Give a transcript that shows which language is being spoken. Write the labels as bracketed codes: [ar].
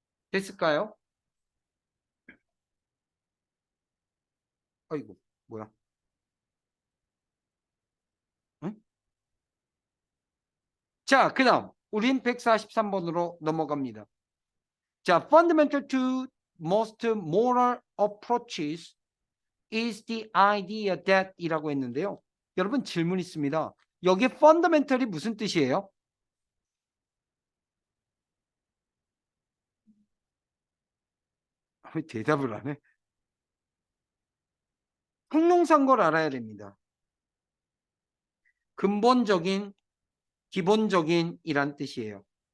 [ko] 됐을까요? 아이고, 뭐야? 응? 자, 그 다음 우린 143번으로 넘어갑니다. [en] 자, fundamental to most moral approaches is the idea that [ko] 이라고 했는데요. 여러분 질문 있습니다. 여기에 fundamental이 무슨 뜻이에요? 왜 대답을 안 해? 형용사인 걸 알아야 됩니다. 근본적인, 기본적인 이란 뜻이에요.